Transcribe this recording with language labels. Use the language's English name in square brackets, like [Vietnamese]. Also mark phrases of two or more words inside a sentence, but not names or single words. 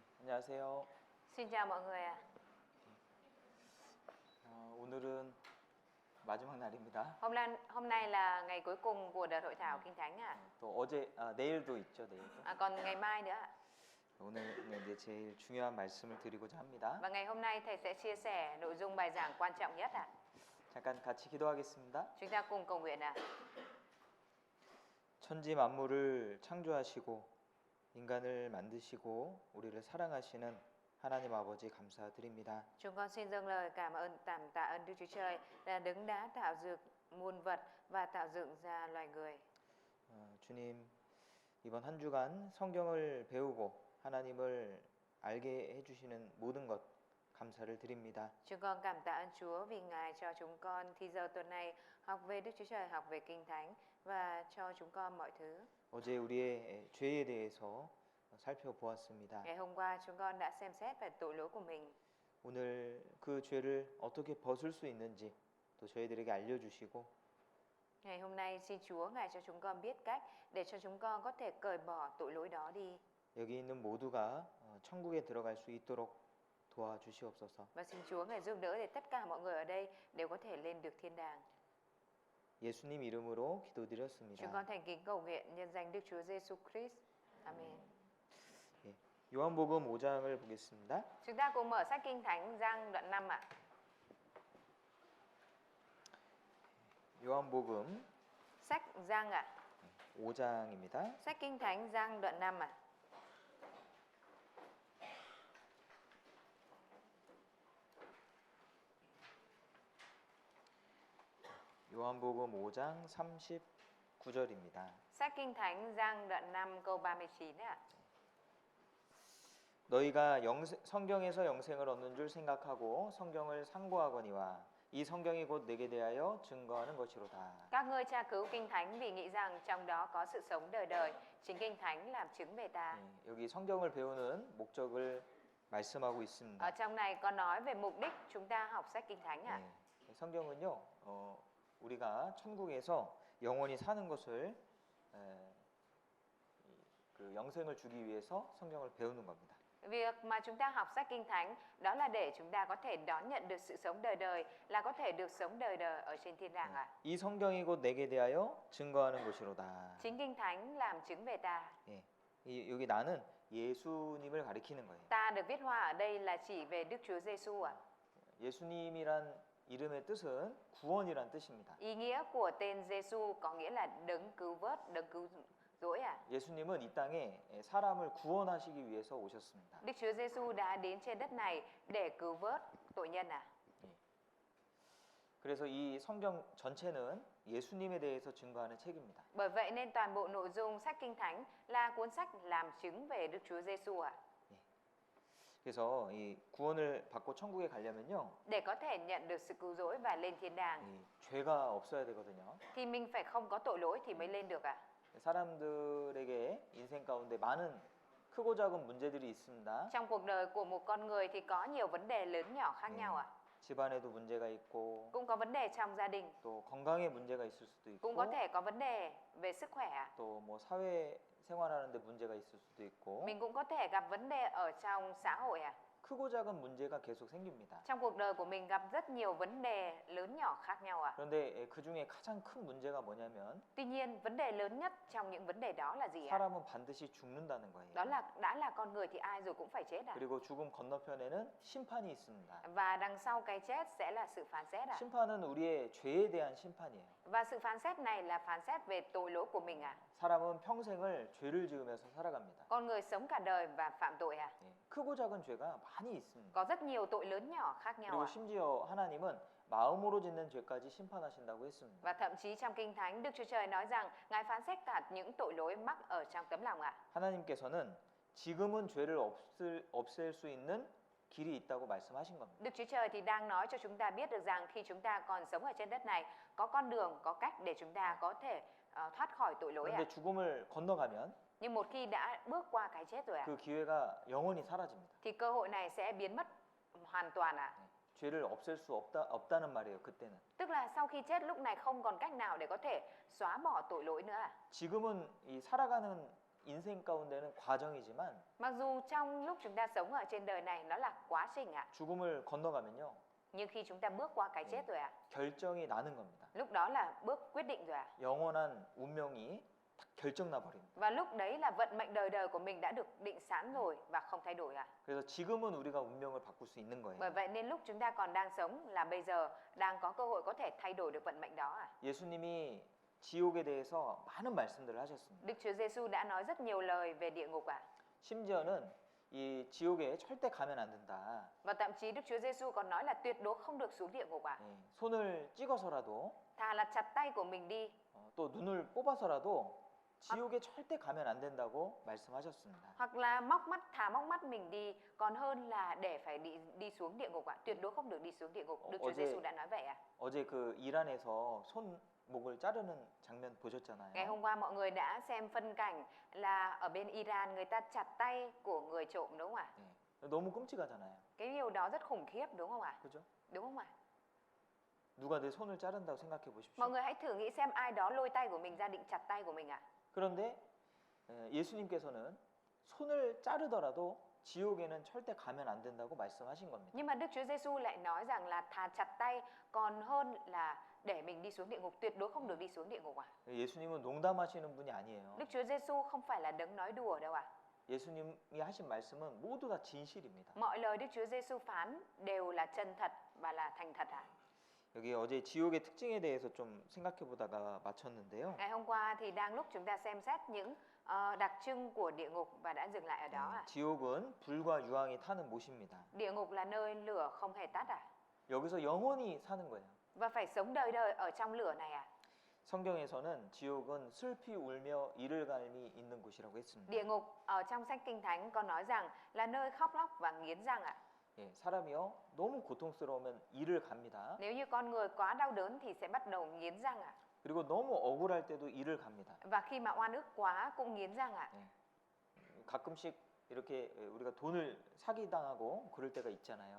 [Korean] 안녕하세요. [Vietnamese] Xin chào mọi người ạ. [Korean] 오늘은 마지막 날입니다. [Vietnamese] Hôm nay là ngày cuối cùng của đợt hội thảo Kinh Thánh ạ. [Korean] 또 내일도 있죠, 내일도. [Vietnamese] Còn ngày mai nữa ạ. [Korean] 오늘 이제 제일 중요한 말씀을 드리고자 합니다. [Vietnamese] Và ngày hôm nay thầy sẽ chia sẻ nội dung bài giảng quan trọng nhất ạ. [Korean] 잠깐 같이 기도하겠습니다. [Vietnamese] Chúng ta cùng cầu nguyện ạ. [Korean] 천지 만물을 창조하시고 인간을 만드시고 우리를 사랑하시는 하나님 아버지 감사드립니다. [Vietnamese] Chúng con xin dâng lời tạ ơn Đức Chúa Trời là đấng đã tạo dựng muôn vật và tạo dựng ra loài người. [Korean] 주님, 이번 한 주간 성경을 배우고 하나님을 알게 해주시는 모든 것 감사를 드립니다. [Vietnamese] Chúng con cảm tạ ơn Chúa vì Ngài cho chúng con thì giờ tuần này học về Đức Chúa Trời, học về Kinh Thánh và cho chúng con mọi thứ. [Korean] 어제 우리의 죄에 대해서 살펴보았습니다. [Vietnamese] Ngày hôm qua chúng con đã xem xét về tội lỗi của mình. [Korean] 오늘 그 죄를 어떻게 벗을 수 있는지 또 저희들에게 알려주시고 [Vietnamese] Ngày hôm nay xin Chúa Ngài cho chúng con biết cách để cho chúng con có thể cởi bỏ tội lỗi đó đi. [Korean] 여기 있는 모두가 천국에 들어갈 수 있도록 도와주시옵소서. [Vietnamese] Và xin Chúa Ngài giúp đỡ để tất cả mọi người ở đây đều có thể lên được thiên đàng. [Korean] 예수님 이름으로 [Vietnamese] Chúng [Korean] 기도드렸습니다. [Vietnamese] con thành kính cầu nguyện nhân danh Đức Chúa Giêsu Christ. Amen. [Korean] 예, 요한복음 5장을 보겠습니다. [Vietnamese] Chúng ta cùng mở sách Kinh Thánh Giăng đoạn 5 ạ. [Korean] 요한복음 [Vietnamese] Sách Giăng ạ. [Korean] 5장입니다. [Vietnamese] Sách Kinh Thánh Giăng đoạn 5 ạ. [Korean] 요한복음 5장 39절입니다. [Vietnamese] Sách Kinh Thánh Giăng đoạn 5 câu 39 ạ. [Korean] 너희가 성경에서 영생을 얻는 줄 생각하고 성경을 상고하거니와 이 성경이 곧 내게 대하여 증거하는 것이로다. [Vietnamese] Các ngươi tra cứu Kinh Thánh vì nghĩ rằng trong đó có sự sống đời đời, chính Kinh Thánh làm chứng về ta. [Korean] 여기 성경을 배우는 목적을 말씀하고 있습니다. [Vietnamese] Ở trong này có nói về mục đích chúng ta học sách Kinh Thánh ạ. [Korean] 성경은요, 우리가 천국에서 영원히 사는 것을 그 영생을 주기 위해서 성경을 배우는 겁니다. [Vietnamese] Việc mà chúng ta học sách Kinh Thánh đó là để chúng ta có thể đón nhận được sự sống đời đời, là có thể được sống đời đời ở trên thiên đàng ạ. [Korean] 이 성경이 곧 내게 대하여 증거하는 것이로다. [Vietnamese] Chính Kinh Thánh làm chứng về ta. [Korean] 여기 나는 예수님을 가리키는 거예요. [Vietnamese] Ta được viết hoa ở đây là chỉ về Đức Chúa Giêsu ạ. [Korean] 예수님이란 이름의 뜻은 구원이란 뜻입니다. [Vietnamese] Ý nghĩa của tên Giêsu có nghĩa là đấng cứu vớt, đấng cứu rỗi ạ. [Korean] 예수님은 이 땅에 사람을 구원하시기 위해서 오셨습니다. [Vietnamese] Đức Chúa Giêsu đã đến trên đất này để cứu vớt tội nhân ạ. [Korean] 그래서 이 성경 전체는 예수님에 대해서 증거하는 책입니다. [Vietnamese] Bởi vậy nên toàn bộ nội dung sách Kinh Thánh là cuốn sách làm chứng về Đức Chúa Giêsu ạ. [Korean] 그래서 이 구원을 받고 천국에 가려면요. [Vietnamese] Để có thể nhận được sự cứu rỗi và lên thiên đàng [Korean] 죄가 없어야 되거든요. [Vietnamese] thì mình phải không có tội lỗi thì mới lên được ạ. [Korean] 사람들에게 인생 가운데 많은 크고 작은 문제들이 있습니다. [Vietnamese] Trong cuộc đời của một con người thì có nhiều vấn đề lớn nhỏ khác nhau ạ. [Korean] 집안에도 문제가 있고 [Vietnamese] Cũng có vấn đề trong gia đình, [Korean] 또 건강에 문제가 있을 수도 [Vietnamese] cũng [Korean] 있고 [Vietnamese] có thể có vấn đề về sức khỏe ạ. [Korean] 또 뭐 사회 생활하는데 문제가 있을 수도 있고 [Vietnamese] Mình cũng có thể gặp vấn đề ở trong xã hội ạ. [Korean] 크고 작은 문제가 계속 생깁니다. [Vietnamese] Trong cuộc đời của mình gặp rất nhiều vấn đề lớn nhỏ khác nhau ạ. [Korean] 그런데 그 중에 가장 큰 문제가 뭐냐면 [Vietnamese] Tuy nhiên, vấn đề lớn nhất trong những vấn đề đó là gì ạ? [Korean] 사람은 반드시 죽는다는 거예요. [Vietnamese] Đó là đã là con người thì ai rồi cũng phải chết ạ. [Korean] 그리고 죽음 건너편에는 심판이 있습니다. [Vietnamese] Và đằng sau cái chết sẽ là sự phán xét ạ. [Korean] 심판은 우리의 죄에 대한 심판이에요. [Vietnamese] Và sự phán xét này là phán xét về tội lỗi của mình ạ. [Korean] 사람은 평생을 죄를 지으면서 살아갑니다. [Vietnamese] Con người sống cả đời và phạm tội ạ. [Korean] 크고 작은 죄가 많이 있습니다. [Vietnamese] Có rất nhiều tội lớn nhỏ khác nhau [Korean] 그리고 [Vietnamese] ạ. [Korean] 심지어 하나님은 마음으로 짓는 죄까지 심판하신다고 했습니다. [Vietnamese] Và thậm chí trong Kinh Thánh, Đức Chúa Trời nói rằng Ngài phán xét cả những tội lỗi mắc ở trong tấm lòng ạ. [Korean] 하나님께서는 지금은 죄를 없앨 수 있는 길이 있다고 말씀하신 겁니다. [Vietnamese] Đức Chúa Trời thì đang nói cho chúng ta biết được rằng khi chúng ta còn sống ở trên đất này, có con đường, có cách để chúng ta có thể thoát khỏi tội lỗi ạ. [Korean] 그런데 죽음을 건너가면 [Vietnamese] Nhưng một khi đã bước qua cái chết rồi ạ, [Korean] 그 기회가 영원히 사라집니다. [Vietnamese] thì cơ hội này sẽ biến mất hoàn toàn ạ. [Korean] 죄를 없앨 수 없다는 말이에요. 그때는. [Vietnamese] Tức là sau khi chết lúc này không còn cách nào để có thể xóa bỏ tội lỗi nữa ạ. [Korean] 지금은 이 살아가는 인생 가운데는 과정이지만 [Vietnamese] Mặc dù trong lúc chúng ta sống ở trên đời này nó là quá trình ạ, [Korean] 죽음을 건너가면요. [Vietnamese] nhưng khi chúng ta bước qua cái chết rồi ạ, [Korean] 결정이 나는 겁니다. [Vietnamese] lúc đó là bước quyết định rồi ạ. [Korean] 영원한 운명이 딱 결정 나버립니다. [Vietnamese] Và lúc đấy là vận mệnh đời đời của mình đã được định sẵn rồi và không thay đổi ạ. [Korean] 그래서 지금은 우리가 운명을 바꿀 수 있는 거예요. [Vietnamese] Bởi vậy nên lúc chúng ta còn đang sống là bây giờ đang có cơ hội có thể thay đổi được vận mệnh đó ạ. [Korean] 예수님이 지옥에 대해서 많은 말씀들을 하셨습니다. [Vietnamese] Đức Chúa Giêsu đã nói rất nhiều lời về địa ngục ạ. [Korean] 심지어는 이 지옥에 절대 가면 안 된다. [Vietnamese] Và thậm chí Đức Chúa Giêsu còn nói là tuyệt đối không được xuống địa ngục ạ. [Korean] 손을 찍어서라도 [Vietnamese] Thà là chặt tay của mình đi, [Korean] 또 눈을 뽑아서라도 지옥에 절대 가면 안 된다고 말씀하셨습니다. [Vietnamese] hoặc là móc mắt mình đi, còn hơn là để phải đi xuống địa ngục ạ. Tuyệt đối không được đi xuống địa ngục. Đức Chúa Giêsu đã nói vậy ạ. [Korean] 어제 그 이란에서 손목을 자르는 장면 [Vietnamese] Ngày [Korean] 보셨잖아요. [Vietnamese] hôm qua mọi người đã xem phân cảnh là ở bên Iran người ta chặt tay của người trộm đúng không ạ? [Korean] 너무 끔찍하잖아요. [Vietnamese] Cái điều đó rất khủng khiếp đúng không ạ? [Korean] 그죠? [Vietnamese] Đúng không ạ? [Korean] 누가 내 손을 자른다고 생각해 보십시오. [Vietnamese] Mọi người hãy thử nghĩ xem ai đó lôi tay của mình ra định chặt tay của mình ạ. [Korean] 그런데 예수님께서는 손을 자르더라도 지옥에는 절대 가면 안 된다고 말씀하신 겁니다. [Vietnamese] Nhưng mà Đức Chúa Giêsu lại nói rằng là thà chặt tay còn hơn là để mình đi xuống địa ngục, tuyệt đối không được đi xuống địa ngục ạ. [Korean] 예수님은 농담하시는 분이 아니에요. [Vietnamese] Đức Chúa Giêsu không phải là đấng nói đùa đâu ạ. [Korean] 예수님이 하신 말씀은 모두 다 진실입니다. [Vietnamese] Mọi lời Đức Chúa Giêsu phán đều là chân thật và là thành thật ạ. [Korean] 여기 어제 지옥의 특징에 대해서 좀 생각해 보다가 마쳤는데요. [Vietnamese] Ngày hôm qua thì đang lúc chúng ta xem xét những đặc trưng của địa ngục và đã dừng lại ở đó ạ. [Korean] 지옥은 불과 유황이 타는 못입니다. [Vietnamese] Địa ngục là nơi lửa không hề tắt ạ. [Korean] 여기서 영원히 사는 거예요. [Vietnamese] Và phải sống đời đời ở trong lửa này ạ. [Korean] 성경에서는 지옥은 슬피 울며 이를 갈미 있는 곳이라고 했습니다. [Vietnamese] Địa ngục ở trong sách Kinh Thánh có nói rằng là nơi khóc lóc và nghiến răng ạ. [Korean] 사람이요 너무 고통스러우면 이를 갑니다. [Vietnamese] Nếu như con người quá đau đớn thì sẽ bắt đầu nghiến răng ạ. [Korean] 그리고 너무 억울할 때도 이를 갑니다. [Vietnamese] Và khi mà oan ức quá cũng nghiến răng ạ. [Korean] 가끔씩 이렇게 우리가 돈을 사기당하고 그럴 때가 있잖아요.